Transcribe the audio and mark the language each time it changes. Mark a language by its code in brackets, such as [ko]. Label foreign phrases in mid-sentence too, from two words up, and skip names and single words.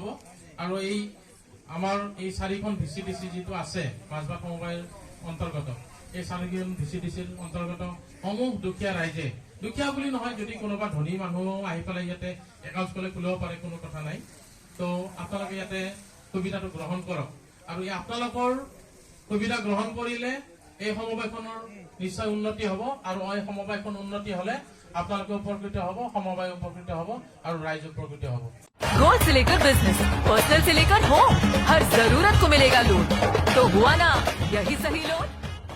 [as] আৰু এই আমাৰ এই 4খন VCDC যিটো আছে মাজবাট সমবায়ৰ অন্তৰ্গত, এই 4খন VCDCৰ অন্তৰ্গত সমূহ দুখীয়া ৰাইজে, দুখীয়া বুলি নহয়, যদি কোনোবা ধনী মানুহ আহি পেলাই ইয়াতে একাউণ্ট খুলিব পাৰে, কোনো কথা নাই। তো আপোনালোকে ইয়াতে সুবিধাটো গ্ৰহণ কৰক আৰু আপোনালোকৰ সুবিধা গ্ৰহণ কৰিলে এই সমবায়খনৰ নিশ্চয় উন্নতি হ'ব আৰু এই সমবায়খন উন্নতি হলে আপোনালোকে উপকৃত হ'ব, সমবায় উপকৃত হ'ব আৰু ৰাইজ উপকৃত হ'ব। [hi] गोल्ड से लेकर बिजनेस, पर्सनल से लेकर होम, हर जरूरत को मिलेगा लोन। तो हुआ ना यही सही लोन।